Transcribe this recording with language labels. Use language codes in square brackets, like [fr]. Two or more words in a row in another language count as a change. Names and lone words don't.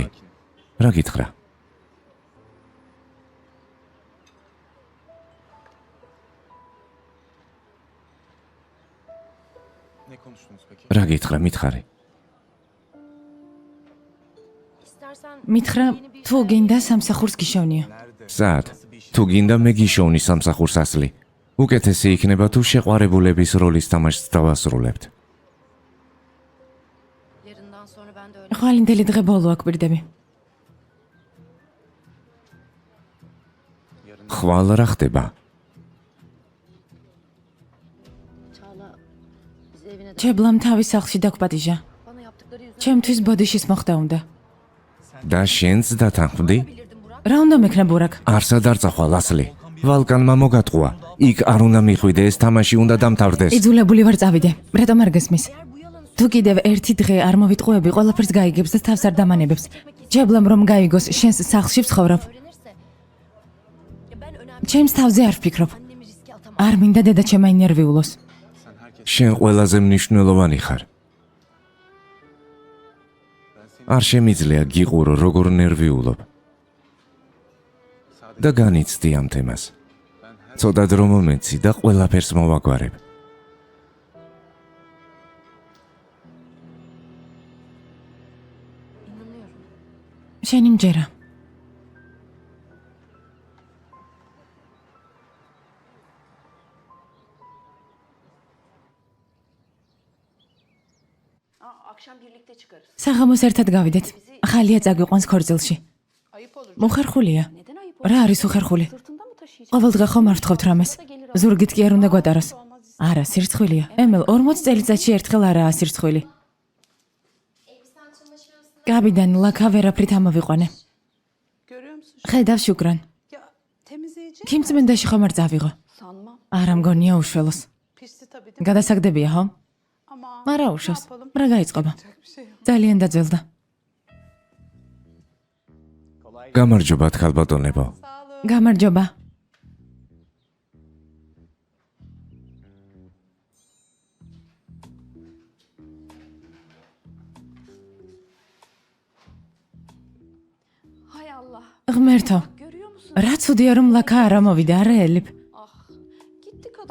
[ka] რა გითხრა? რა გითხრა, მითხარი? [tr] istersen [ka] მითხრა, თუ გინდა სამსახურს გიშოვნიო. სად? თუ გინდა მე გიშოვნი სამსახურს ასლი. უკეთესი იქნება თუ შეყვარებულების როლის თამაშს დავასრულებთ. [tr] yarından sonra ben de öyle [ka] ხვალინდელი დღე ბოლო აკვირდები. ხვალ რა ხდება? [tr] Çağla bizi evine de [ka] ჩებლამ თავის სახლში დაგპატიჟა. [tr] bana yaptıkları yüzünden [ka] ჩემთვის ბოდიშის მოხდა უნდა. და შენც დათანხმდი? [tr] bilirdim Burak. [ka] რა უნდა მექნა ბურაკ? არსად არ წახვალ ასლი. ვალკანმა მოგატყუა. იქ არ უნდა მიხვიდე, ეს თამაში უნდა დამთავრდეს. იძულებული ვარ წავიდე. რატომ არ გესმის? თუ კიდევ ერთი დღე არ მოვიტყუები, ყველაფერს გაიგებს და თავს არ დამანებებს. ჩებლამ რომ გაიგოს შენს სახლში ვცხოვრობ. [tr] Öğrenirse ya ben önemli [ka] ჩემს თავზე არ ვფიქრობ. [tr] annemi riske atamam. [ka] არ მინდა დედა ჩემა ინერვიულოს. შენ ყველაზე მნიშვნელოვანი ხარ. არ შემიძლია გიყურო როგორ ნერვიულობ. და განიცდი ამ თემას. ცოტა დრო მომეცი და ყველაფერს მოვაგვარებ. [tr] İnanıyorum. [ka] შენი მჯერა. [tr] Akşam birlikte çıkarız. [ka] საღამოს ერთად გავიდეთ. ახალია წაგვიყვანს ქორწილში. მოხერხულია. [tr] Neden ayıp [ka] რა არის უხერხული? [tr] Sırtında mı taşıyacak? [ka] ყოველ დღე ხომ არ ვთხოვთ რამეს? ზურგით კი არ უნდა გვატაროს. არა, სირცხვილია. ემილ, 40 წელიწადში ერთხელ არაა სირცხვილი. გაბიდან ლაქა ვერაფრით ამოვიყვანე. [tr] Görüyor musun? [ka] ხედავ შუკრან. [tr] Ya temizleyici [ka] ქიმწმენდაში ხომ არ წავიღო? [tr] Sanmam. [ka] არა მგონია უშველოს. [tr] pişti tabii de. [ka] გადასაგდებია, ხო? [tr] Ama [ka] არა [tr] ne [ka] უშავს. [tr] yapalım? [ka] რა გაიწყობა? [tr] Yapacak bir şey yok. [ka] ძალიან დაძველდა. გამარჯობა თქალბატონებო. გამარჯობა. [tr] Hay Allah. [ka] ღმერთო, [tr] Görüyor musun? [ka] რა ცუდია რომ ლაქა არ ამოვიდა, არა ელიფ. [tr] Ah. Gitti kadın.